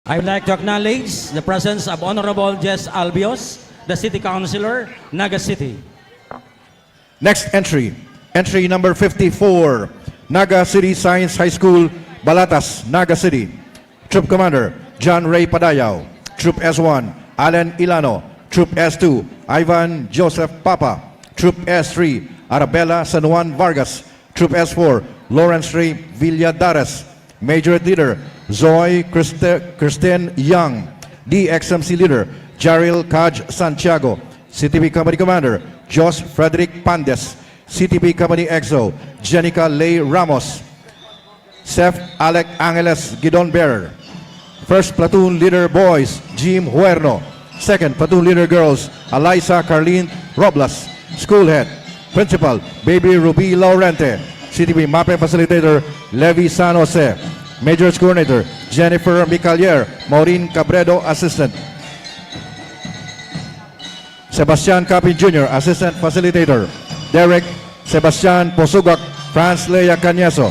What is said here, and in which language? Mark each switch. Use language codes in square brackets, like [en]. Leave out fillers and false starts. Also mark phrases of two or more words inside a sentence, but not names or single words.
[en] I would like to acknowledge the presence of Honorable Jess Albios, the City Councilor, Naga City. Next entry, entry number 54, Naga City Science High School, Balatas, Naga City. Troop Commander, John Ray Padayaw. Troop S1, Alan Ilano. Troop S2, Ivan Joseph Papa. Troop S3, Arabella San Juan Vargas. Troop S4, Lawrence Ray Villadares. Major Leader, Zoe Kristen Young. DXMC Leader, Jaril Kaj Santiago. CTP Company Commander, Jos Frederick Pandes. CTP Company EXO, Jenica Lay Ramos. Seth Alec Angeles Gidon Bearer. First Platoon Leader Boys, Jim Huerno. Second Platoon Leader Girls, Eliza Carlene Robles. School Head, Principal, Baby Ruby Laurente. CTP MAPE Facilitator, Levi San Jose. Majors Coordinator, Jennifer Micalier. Maureen Cabredo, Assistant. Sebastian Capi Jr., Assistant Facilitator. Derek Sebastian Posugak, Franz Lea Canyaso.